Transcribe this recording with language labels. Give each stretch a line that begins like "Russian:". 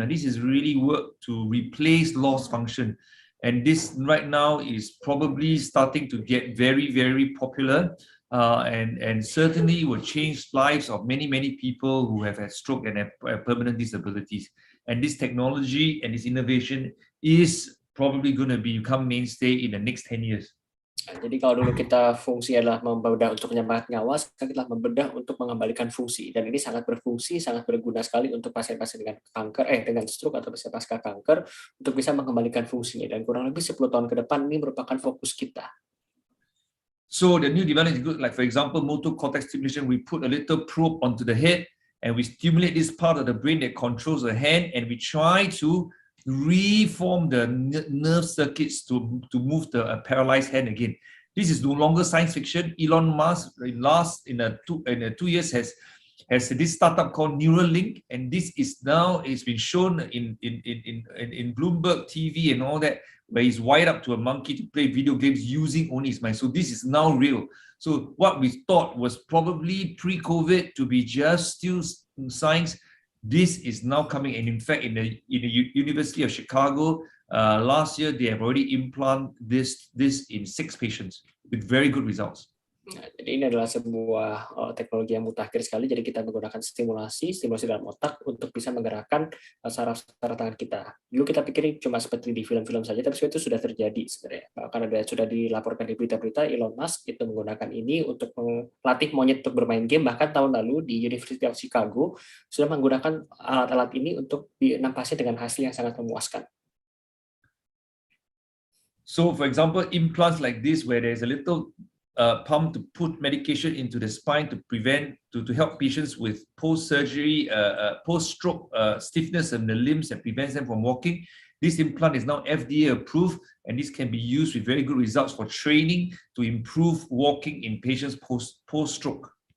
English: And this is really work to replace lost function. And this right now is probably starting to get very, very popular, and certainly will change lives of many, many people who have had stroke and have permanent disabilities. And this technology and this innovation is probably going to become mainstay in the next 10 years.
Indonesian: Jadi kalau dulu kita fungsi adalah membedah untuk menyelamatkan nyawa, sekarang kita membedah untuk mengembalikan fungsi, dan ini sangat berfungsi, sangat berguna sekali untuk pasien-pasien dengan kanker, dengan stroke atau pasien pasca kanker, untuk bisa mengembalikan fungsinya, dan kurang lebih 10 tahun ke depan ini merupakan fokus kita.
English: So the new development is good. Like for example, motor cortex stimulation, we put a little probe onto the head and we stimulate this part of the brain that controls the hand, and we try to reform the nerve circuits to move the paralyzed hand again. This is no longer science fiction. Elon Musk in 2 years has this startup called Neuralink, and this is now it's been shown in Bloomberg TV and all that, where he's wired up to a monkey to play video games using only his mind. So this is now real. So what we thought was probably pre-COVID to be just still science, this is now coming. And in fact, in the University of Chicago, last year they have already implanted this in 6 patients with very good results.
Indonesian: Nah, jadi ini adalah sebuah teknologi yang mutakhir sekali. Jadi kita menggunakan stimulasi dalam otak untuk bisa menggerakkan saraf-saraf tangan kita. Dulu kita pikirin cuma seperti di film-film saja, tapi itu sudah terjadi sebenarnya. Bahkan sudah dilaporkan di berita-berita Elon Musk itu menggunakan ini untuk melatih monyet untuk bermain game. Bahkan tahun lalu di University of Chicago sudah menggunakan alat-alat ini untuk di 6 pasien dengan hasil yang sangat memuaskan.
English: So, for example, implants like this, where there's a little pump to put medication into the spine to help patients with post-surgery, post-stroke stiffness in the limbs that prevents them from walking. This implant is now FDA approved, and this can be used with very good results for training to improve walking in patients post-stroke.